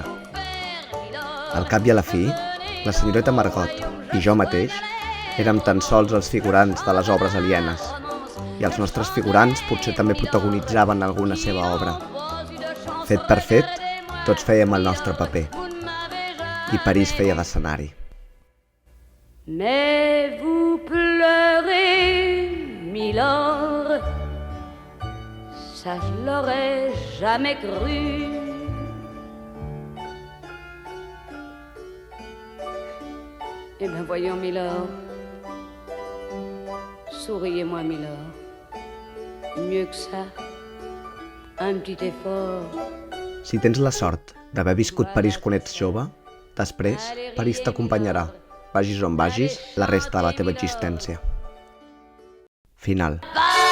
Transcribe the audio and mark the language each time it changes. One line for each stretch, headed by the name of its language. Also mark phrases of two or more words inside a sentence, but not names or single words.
Catalan: Al cap i a la fi, la senyoreta Margot i jo mateix érem tan sols els figurants de les obres alienes, i els nostres figurants potser també protagonitzaven alguna seva obra. Fet per fet, tots fèiem el nostre paper, i París feia d'escenari.
French: Mais vous pleurez, milord, ça je l'aurais jamais cru. Eh bien voyons, milord, souriez-moi, milord. Mieux que ça, un petit effort.
Catalan: Si tens la sort d'haver viscut París quan ets jove, després París t'acompanyarà, vagis on vagis, la resta de la teva existència. Final.